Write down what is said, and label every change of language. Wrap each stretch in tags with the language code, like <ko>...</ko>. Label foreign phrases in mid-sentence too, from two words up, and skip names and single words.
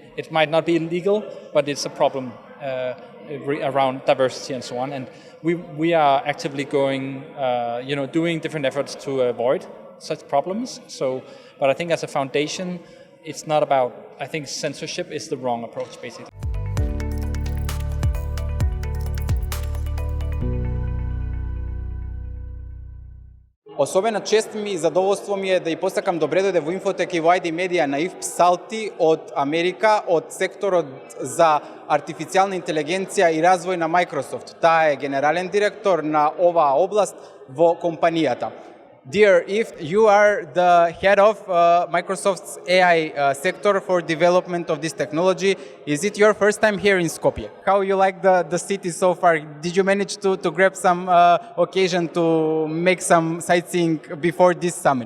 <en>It might not be illegal, but it's a problem around diversity and so on, and we are actively going doing different efforts to avoid such problems. But I think as a foundation, it's not about, I think censorship is the wrong approach basically.</en> <mk>Особена чест ми и задоволство ми е да ја посакам добре дојде во Infotek и во ID Media на Psalti од Америка, од секторот за артифицијална интелигенција и развој на Microsoft. Таа е генерален директор на оваа област во компанијата.</mk> <en>Dear Eve, you are the head of Microsoft's AI sector for development of this technology. Is it your first time here in Skopje? How you like the city so far? Did you manage to grab some occasion to make some sightseeing before this summit?</en>